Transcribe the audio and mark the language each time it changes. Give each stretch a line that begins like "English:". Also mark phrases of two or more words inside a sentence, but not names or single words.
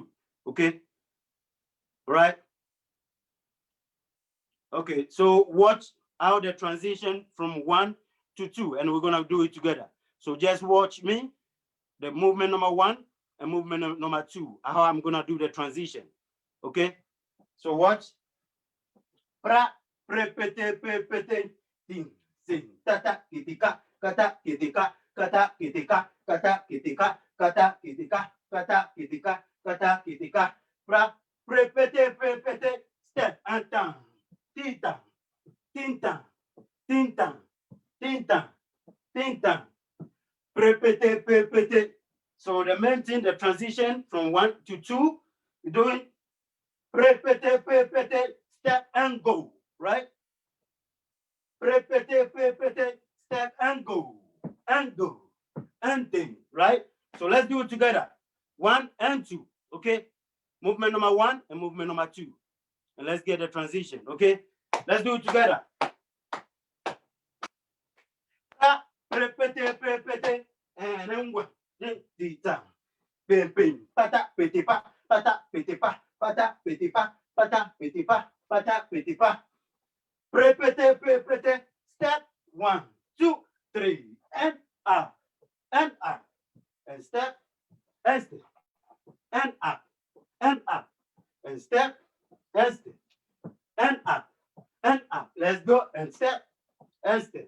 English: Okay. All right. Okay. So watch how the transition from 1 to 2, and we're gonna do it together. So just watch me, the movement number 1 and movement number 2, how I'm gonna do the transition. Okay. So watch. Pra, répétez, ting, sing, tata, kitika, kata, kitika, kata, kitika, kata, kitika, kata, kitika, kata, kitika, kata, kitika. Pra, répétez, step and down. Tinta, tinta, tinta, tinta, tinta. Répétez. So the main thing, the transition from 1 to 2, you're doing répétez, step and go, right? Répétez, step and go, and thing, right? So let's do it together. 1 and 2, okay? Movement number 1 and movement number 2. and let's get the transition, okay? Let's do it together. Repete, repete, and then one, the time. Pim, pim, pata, piti, pa, pata, piti, pa, pata, piti, pa, pata, piti, pa, pata, piti, pa. Repete, repete, step 1, 2, 3, and up, and up, and step, and step, and up, and up, and step, and step, and up, and up. Let's go, and step, and step.